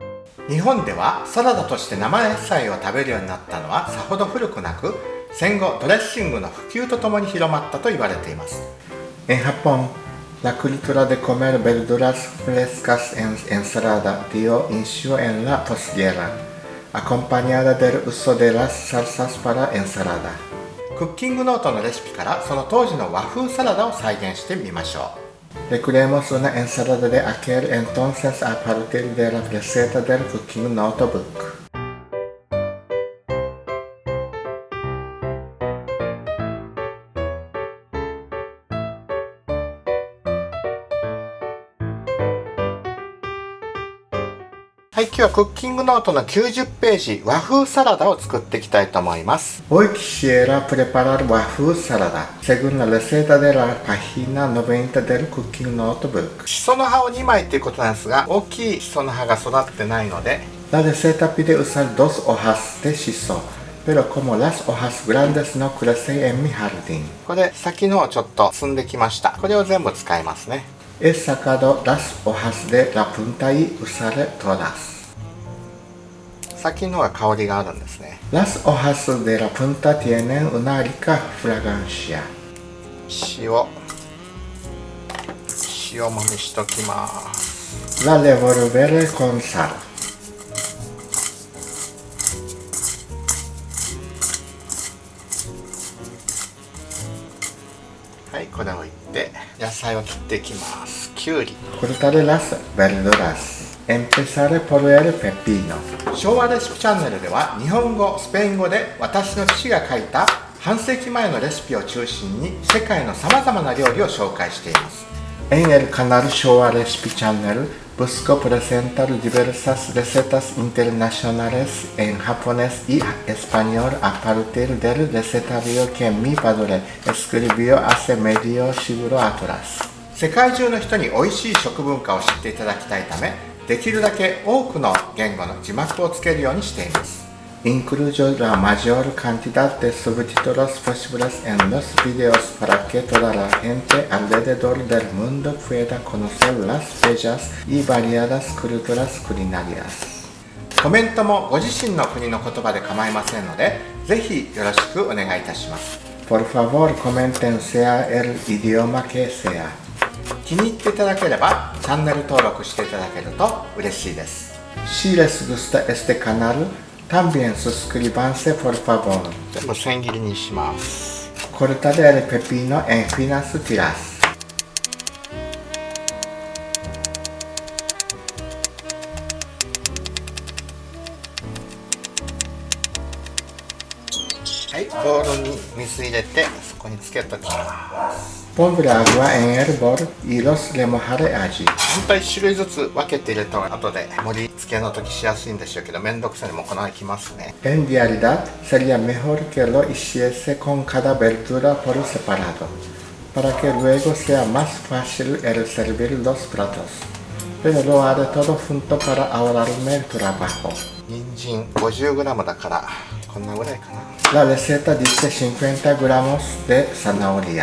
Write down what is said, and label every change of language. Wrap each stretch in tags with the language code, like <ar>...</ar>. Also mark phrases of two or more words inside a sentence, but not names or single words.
<ja>日本ではサラダとして生野菜を食べるようになったのはさほど古くなく、戦後ドレッシングの普及とともに広まったと言われています。</ja> <es>En Japón, la cultura de comer verduras frescas en ensalada dio inicio en la posguerra, acompañada del uso de las salsas para ensalada.</es> <ja>クッキングノートのレシピからその当時の和風サラダを再現してみましょう。</ja> <es>Recreemos una ensalada de aquel entonces a partir de la receta del Cooking Notebook.</es> <ja>はい、今日はクッキングノートの90ページ和風サラダを作っていきたいと思います。</ja> <es>Hoy quisiera preparar waffle salada, según la receta de la página 90 del Cooking Notebook.</es> <ja>シソの葉を2枚ということなんですが、大きいシソの葉が育ってないので</ja> <es>La receta pide usar 2 hojas de shiso, pero como las hojas grandes no crecen en mi jardín.</es> <ja>これ先のをちょっと摘んできました。これを全部使いますね。</ja> <es>He sacado las hojas de la punta y usaré todas.</es> <ja>先のは香りがあるんですね。</ja> <es>Las hojas de la punta tienen una rica fragancia.</es> <ja>塩もみしときます。</ja> <es>La revolveré con sal.</es> <ja>はい、これを置いて野菜を切っていきます。きゅうり。</ja> <es>Cortaré las verduras. Empezaré por el pepino.</es> <ja>昭和レシピチャンネルでは日本語、スペイン語で私の父が書いた半世紀前のレシピを中心に世界のさまざまな料理を紹介しています。</ja> <es>En el canal Showa Recipe Channel busco presentar diversas recetas internacionales en japonés y español a partir del recetario que mi padre escribió hace medio siglo atrás.</es> <ja>世界中の人に美味しい食文化を知っていただきたいため、できるだけ多くの言語の字幕をつけるようにしています。</ja> <es>Incluyo la mayor cantidad de subtítulos posibles en los videos para que toda la gente alrededor del mundo pueda conocer las bellas y variadas culturas culinarias.</es> <ja>コメントもご自身の国の言葉で構いませんので、ぜひよろしくお願いいたします。</ja> <es>Por favor, comenten sea el idioma que sea.</es> <ja>気に入っていただければチャンネル登録していただけると嬉しいです。</ja> <es>Si les gusta este canal, también suscríbanse por favor.</es> <ja>全部千切りにします。</ja> <es>Cortaré el pepino en finas tiras.</es> <ja>はい、ボウルに水入れてそこにつけときます。</ja> <es>Pondré agua en el bol y los remojaré allí.</es> <ja>本当は1種類ずつ分けて入れた方が後で盛り付けの時しやすいんでしょうけど、めんどくさいのもこのままいきますね。</ja> <es>En realidad, sería mejor que lo hiciese con cada verdura por separado, para que luego sea más fácil el servir los platos. Pero lo haré todo junto para ahorrarme el trabajo.</es> <ja>人参 50g だからこんなぐらいかな。</ja> <es>La receta dice 50 gramos de zanahoria.</es>